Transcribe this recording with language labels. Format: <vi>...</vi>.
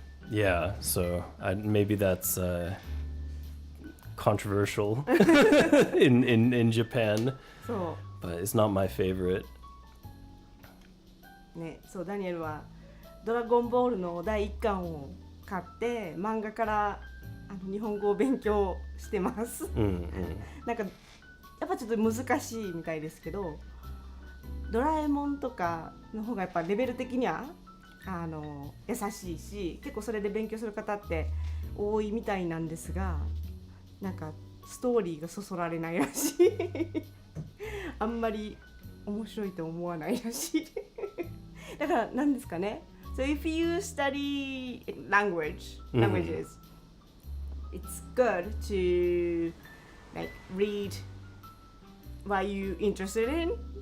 <en>Yeah, so maybe that's controversial in Japan,</en> <ja>そ</ja> <en>but it's not my favorite.</en> <ja>うね、そうダニエルはドラゴンボールの第1巻を買って漫画から日本語を勉強してます。なんかやっぱちょっと難しいみたいですけど、ドラえもんとかの方がやっぱレベル的には優しいし、結構それで勉強する方って多いみたいなんですが、なんかストーリーがそそられないらしいあんまり面白いと思わないらしいだから何ですかね。</ja> <en>So if you study languages, it's good to like read what you interested in.</en>